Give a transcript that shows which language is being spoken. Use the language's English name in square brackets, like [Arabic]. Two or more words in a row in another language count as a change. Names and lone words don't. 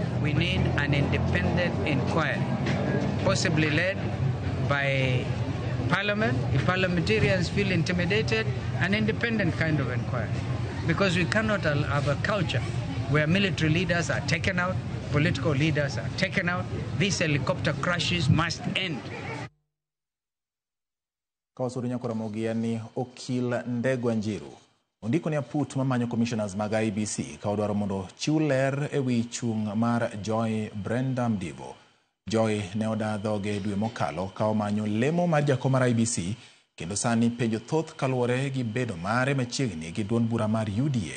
[English] We need an independent inquiry, possibly led by Parliament. If parliamentarians feel intimidated, an independent kind of inquiry. Because we cannot have a culture where military leaders are taken out, political leaders are taken out. These helicopter crashes must end. [Luo (Kenya and Tanzania)] Kawasurunya Kuramogi ni Okil Ndegwa Njiru. Ondiko ni aput mamanyo commissioners mag IBC kaodwaro mondo chiw ler ewi chung mar Joy Brenda Mdivo. Joy ne odadhoge dwe mokalo ka omanyo lemo mar jakom mar IBC kendo sani penjo thoth kaluwore gi bedo mare machiegni gi duond bura mar UDA.